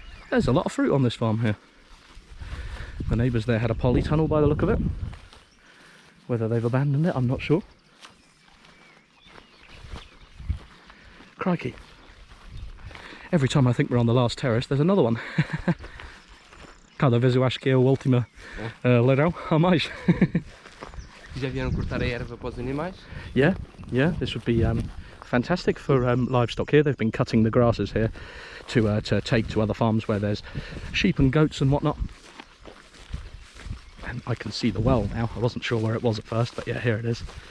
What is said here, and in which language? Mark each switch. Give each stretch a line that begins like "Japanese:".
English: There's a lot of fruit on this farm here. The neighbours there had a polytunnel by the look of it. Whether they've abandoned it, I'm not sure. Crikey. Every time I think we're on the last terrace, there's another one.
Portuguese: Cada vez eu acho que é a última leirão a mais. Já vieram cortar a erva para os animais?
English: Yeah, this would be fantastic for livestock here. They've been cutting the grasses here to take to other farms where there's sheep and goats and whatnot. And I can see the well now. I wasn't sure where it was at first, but yeah, here it is.